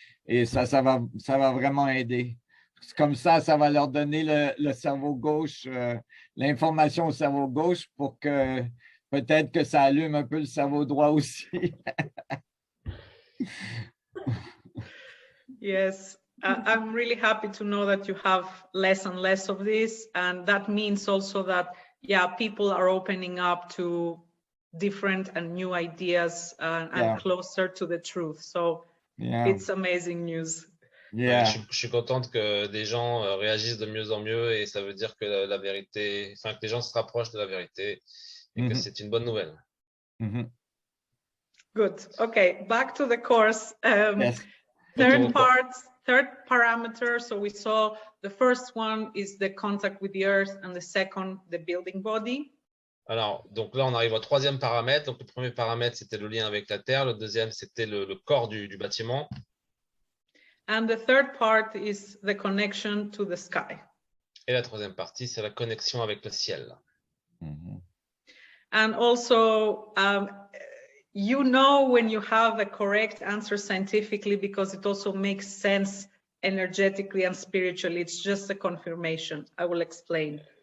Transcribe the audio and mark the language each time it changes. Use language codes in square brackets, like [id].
[fr] Et ça va vraiment aider. Comme ça va leur donner le cerveau gauche, l'information au cerveau gauche, pour que peut-être que ça allume un peu le cerveau droit aussi. [en] Yes, I'm really happy to know that you have less and less of this, and that means also that, yeah, people are opening up to different and new ideas and closer to the truth. So it's amazing news. Yeah. [fr] Je suis contente que des gens réagissent de mieux en mieux, et ça veut dire que la vérité, enfin que les gens se rapprochent de la vérité, et que c'est une bonne nouvelle. [en] Good. Okay, back to the course. Yes. Third parameter. So we saw the first one is the contact with the earth, and the second, the building body. [fr] Alors, donc là, on arrive au troisième paramètre. Donc, le premier paramètre, c'était le lien avec la Terre. Le deuxième, c'était le corps du bâtiment. [en] And the third part is the connection to the sky. [fr] Et la troisième partie, c'est la connexion avec le ciel. [en] And also, you know when you have a correct answer scientifically, because it also makes sense energetically and spiritually. It's just a confirmation. I will explain.